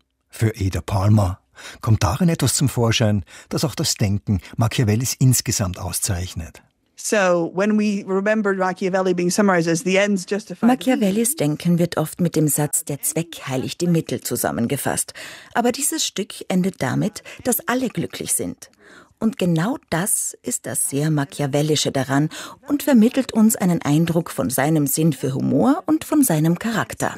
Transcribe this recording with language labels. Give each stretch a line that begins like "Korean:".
German: Für Ada Palmer kommt darin etwas zum Vorschein, das auch das Denken Machiavellis insgesamt auszeichnet.
English: So, when we remember Machiavelli being summarized as the ends justify.
German: Machiavellis Denken wird oft mit dem Satz "Der Zweck heiligt die Mittel" zusammengefasst. Aber dieses Stück endet damit, dass alle glücklich sind. Und genau das ist das sehr Machiavellische daran und vermittelt uns einen Eindruck von seinem Sinn für Humor und von seinem Charakter.